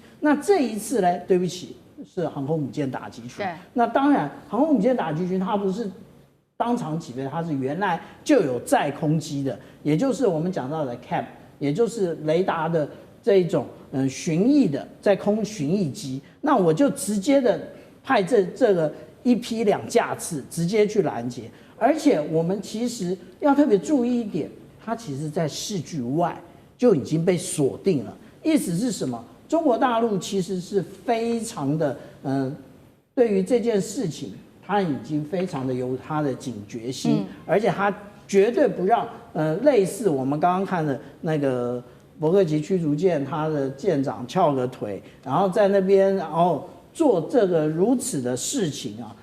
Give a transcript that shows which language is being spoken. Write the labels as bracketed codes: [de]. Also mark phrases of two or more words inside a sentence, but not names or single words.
[zh] 那這一次呢，對不起，是航空母艦打擊群。那當然，航空母艦打擊群它不是當場起飛，它是原來就有載空機的，也就是我們講到的 CAP， 也就是雷達的這一種巡弋的在空巡弋機。那我就直接的派這個1批2架次直接去攔截，而且我們其實要特別注意一點，它其實在視距外就已經被鎖定了。意思是什麼？中國大陸其實是非常的對於這件事情，他已經非常的有他的警覺心，而且他絕對不讓類似我們刚剛看的那個伯克級驅逐艦，他的艦長翹個腿，然後在那邊然後做這個如此的事情啊。